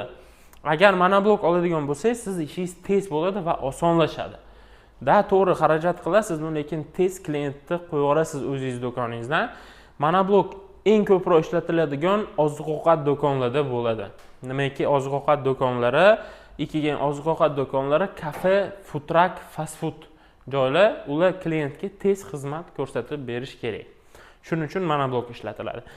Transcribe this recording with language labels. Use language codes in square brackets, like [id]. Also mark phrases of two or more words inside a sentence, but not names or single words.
[uz] Agar monoblok oladigan bo'lsangiz, siz ishingiz tez bo'ladi va osonlashadi. To'g'ri xarajat qilasiz, lekin tez klientni qo'yib olasiz o'zingiz do'koningizdan. Monoblok eng ko'proq ishlatiladigan oziq-ovqat do'konlarida bo'ladi. Nimaki oziq-ovqat do'konlari, oziq-ovqat do'konlari, kafe, [en] food truck, fast food [uz] joylar, ular klientga tez xizmat ko'rsatib berish kerak. Shuning uchun monoblok ishlatiladi.